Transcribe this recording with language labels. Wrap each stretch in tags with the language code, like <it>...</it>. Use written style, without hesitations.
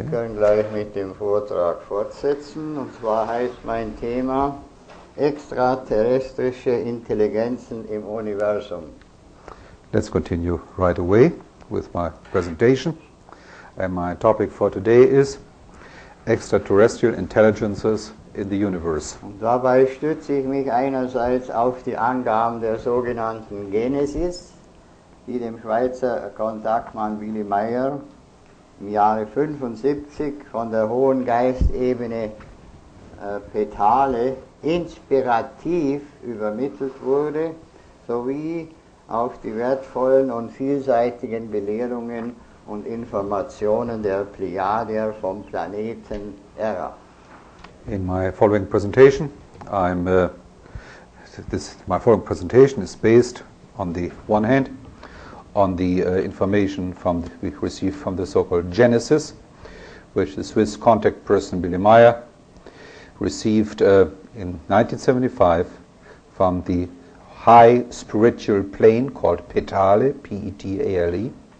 <de>Wir können gleich mit dem Vortrag fortsetzen, und zwar heißt mein Thema extraterrestrische Intelligenzen im Universum.</de> <en>Let's continue right away with my presentation. And my topic for today is extraterrestrial intelligences in the universe.</en> <de>Und dabei stütze ich mich einerseits auf die Angaben der sogenannten Genesis, die dem Schweizer Kontaktmann Willy Meier im Jahre 1975 von der hohen Geistebene Petale inspirativ übermittelt wurde, sowie auf die wertvollen und vielseitigen Belehrungen und Informationen der Pleiadier vom Planeten Erra.</de> <en>In my following presentation, my following presentation is based on the one hand on the information we received from the so-called Genesis, which the Swiss contact person Willy Meier received in 1975 from the high spiritual plane called Petale, P-E-T-A-L-E.</en>